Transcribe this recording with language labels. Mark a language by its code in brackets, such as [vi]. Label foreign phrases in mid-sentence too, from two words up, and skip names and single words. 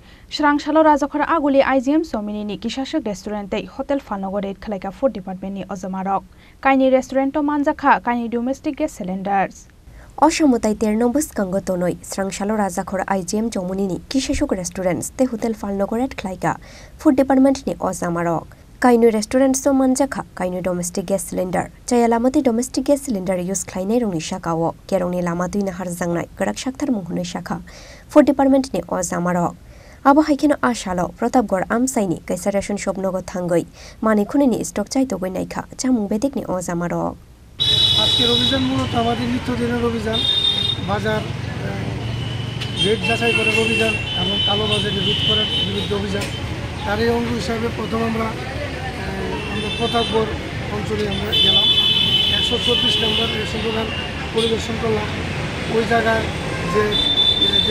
[trp] Srangsalo Rajakhor aguli IGM Chowmuhani Kisasuk [en] restaurant hotel [trp] Phalnogo Khlaikha [en] food department [trp] ni Ojamarok Kainwi restaurant Manjakha Kainwi [en] domestic gas cylinders [trp] Osamutai Ternobus Kangotonoi Srangsalo Rajakhor IGM Chowmuhani Kisasuk restaurants te hotel Phalnogo Khlaikha [en] food department [trp] ni Ojamarok Kainwi restaurant so Manjakha Kainwi [en] domestic gas cylinder [trp] Chayalamati [en] domestic gas cylinder use [trp] khlainai rongni shakao kerongni lama duina harjangnai garak shakthar munghunai shakha [en] food department [trp] ni Ojamarok Abo haikeno ashalo Protapgor amsaini kaisa [en] ration shop [trp] nogo thangoi mani khunini stock chai to goi naikha chamung bedik ni Ojamarok [bn] আজকের অভিযান মূলত আমাদের নিত্যদিনের অভিযান বাজার রেট যাচাই করার অভিযান এবং কালো বাজারে রোধ করার বিরুদ্ধে অভিযান তারই অঙ্গ হিসাবে প্রথম আমরা প্রতাপগড় অঞ্চলে আমরা গেলাম 124 নম্বর রেশন দোকান পরিদর্শন করলাম ওই জায়গায় যে